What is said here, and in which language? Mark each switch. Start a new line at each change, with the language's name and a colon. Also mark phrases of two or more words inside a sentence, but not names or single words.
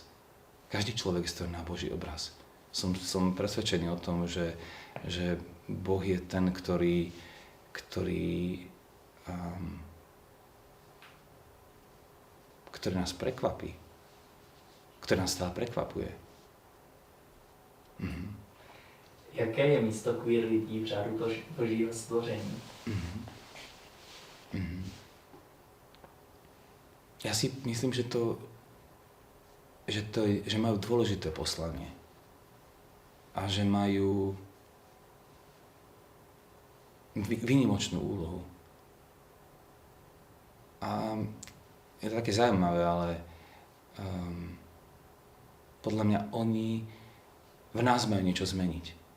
Slovak: Každý človek je stvorený na Boží obraz. Som presvedčený o tom, že Boh je ten, ktorý nás prekvapí, ktorý nás stále prekvapuje. Mhm.
Czech: Jaké je místo queer lidí v řádu Božího stvoření?
Slovak: Ja si myslím, že majú dôležité poslanie a že majú výnimočnú úlohu. A je to také zaujímavé, ale podľa mňa oni v nás majú niečo zmeniť.